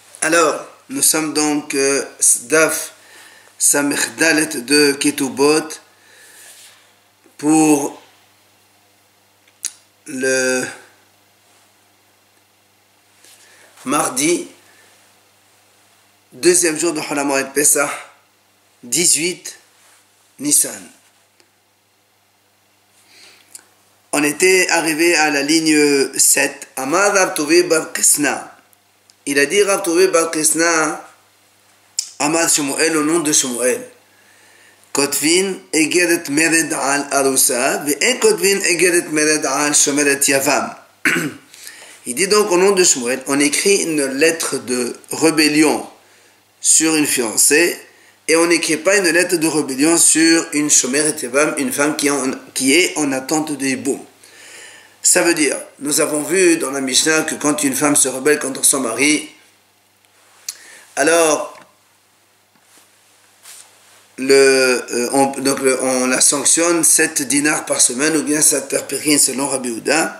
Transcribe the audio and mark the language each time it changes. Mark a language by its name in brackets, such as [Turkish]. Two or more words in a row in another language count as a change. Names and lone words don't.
[French] Alors, nous sommes donc Daf Samech Dalet de Ketubot pour le mardi, deuxième jour de Hol HaMoed Pesach, 18 Nissan. On était arrivé à la ligne 7. Amar Rav Tuvi bar Kisna. Il a dit Rav Tuvi bar Kisna, Amar Shmuel au nom de Shmuel. [Hebrew] כותבין אגרת מרד על ארוסה, ואין כותבין אגרת מרד על שומרת יבם. [French] Il dit donc au nom de Shmuel, on écrit une lettre de rébellion sur une fiancée, et on n'écrit pas une lettre de rébellion sur une [Hebrew] שומרת יבם, [French] une femme qui est en attente de hiboum. Ça veut dire, nous avons vu dans la Mishnah que quand une femme se rebelle contre son mari, alors on la sanctionne 7 dinars par semaine ou bien 7 terpérines selon Rabbi Houda.